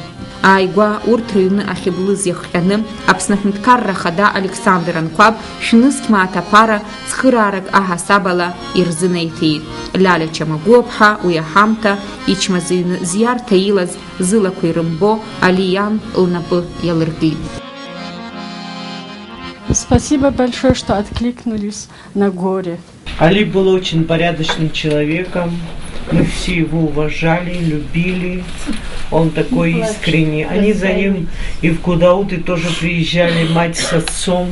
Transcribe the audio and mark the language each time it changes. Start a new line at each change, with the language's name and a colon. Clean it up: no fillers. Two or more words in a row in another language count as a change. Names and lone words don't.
Abkhazian: Ааигәа урҭ рыҩны ахьыблыз иахҟьаны Аԥсны Аҳәынҭқарра Ахада Александр Анқәаб шәнызқь мааҭ цхыраарак аҳасабала ирзынаиҭеит. Лаля Чамагәыԥҳа уи аҳамҭа ичмазаҩны зиарҭа илаз зылақәа ирымбо Алиан лнапы иалыркит.
Russian: Спасибо большое, что откликнулись на горе. Али был очень порядочным человеком. Мы все его уважали, любили. Он такой искренний. Они за ним и в Кудауты тоже приезжали, мать с отцом.